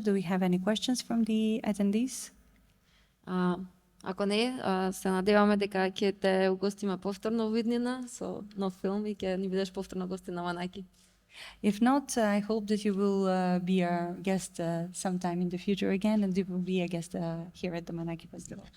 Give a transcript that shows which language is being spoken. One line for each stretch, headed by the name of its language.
English: Do we have any questions from the attendees?
Macedonian: Ако не, се надеваме дека ќе те угостиме повторно во иднина со нов филм и ќе ни бидеш повторно гостин на Манаки.
English: If not, I hope that you will be our guest sometime in the future again, and you will be a guest here at the Manaki Festival.